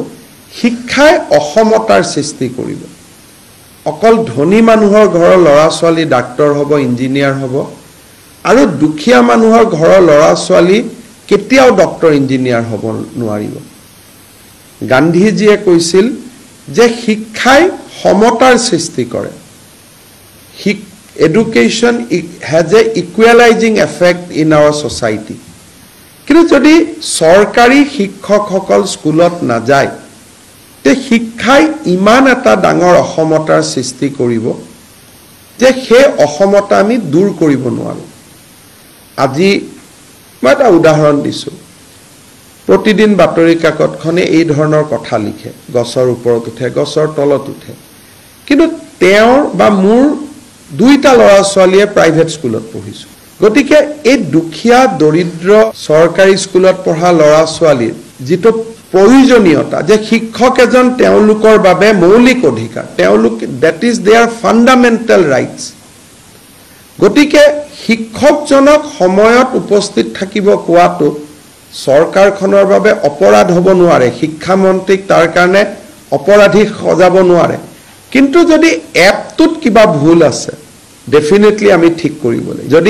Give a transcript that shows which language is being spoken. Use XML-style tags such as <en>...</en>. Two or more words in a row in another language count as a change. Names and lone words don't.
<as>শিক্ষাই অসমতাৰ সৃষ্টি কৰিব অকল ধনী মানুহৰ ঘৰৰ ল'ৰা ছোৱালী ডাক্তৰ হ'ব ইঞ্জিনিয়াৰ হ'ব আৰু দুখীয়া মানুহৰ ঘৰৰ ল'ৰা ছোৱালী কেতিয়াও ডক্টৰ ইঞ্জিনিয়াৰ হ'ব নোৱাৰিব গান্ধীজীয়ে কৈছিল যে শিক্ষাই সমতাৰ সৃষ্টি কৰে</as> <en>education has a equalizing effect in our society</en> <as>কিন্তু যদি সৰকাৰী শিক্ষকসকল স্কুলত না যায় তে শিক্ষাই ইমান এটা ডাঙৰ অসমতাৰ সৃষ্টি কৰিব যে সেই অসমতা আমি দূৰ কৰিব নোৱাৰো আজি মই এটা উদাহৰণ দিছো প্ৰতিদিন বাতৰি কাকতখনে এই ধৰণৰ কথা লিখে গছৰ ওপৰত উঠে গছৰ তলত উঠে কিন্তু তেওঁৰ বা মোৰ 2টা ল'ৰা ছোৱালীয়ে প্ৰাইভেট স্কুলত পঢ়িছো গতিকে এই দুখীয়া দৰিদ্ৰ চৰকাৰী স্কুলত পঢ়া ল'ৰা ছোৱালীৰ যেটো প্ৰয়োজনীয়তা যে শিক্ষক এজন তেওঁলোকৰ বাবে মৌলিক অধিকাৰ তেওঁলোক</as> <en>that is their fundamental rights</en> <as>গতিকে শিক্ষকজনক সময়ত উপস্থিত থাকিব কোৱাটো সৰকাৰখনৰ বাবে অপৰাধ হ'ব নোৱাৰে শিক্ষা মন্ত্ৰীক তাৰ কাৰণে অপৰাধী সজাব নোৱাৰে কিন্তু যদি এপটোত কিবা ভুল আছে ডেফিনেটলি আমি ঠিক কৰিব লাগে যদি</as>